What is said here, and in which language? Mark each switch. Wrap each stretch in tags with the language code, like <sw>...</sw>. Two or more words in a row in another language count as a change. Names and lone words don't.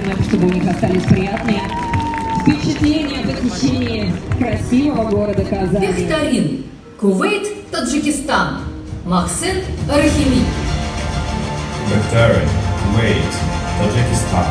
<ru>им, чтобы у них остались приятные впечатления о посещении красивого города Казани. Викторин, Кувейт, Таджикистан. Махсен Рахими. Викторин, Кувейт, Таджикистан.</ru>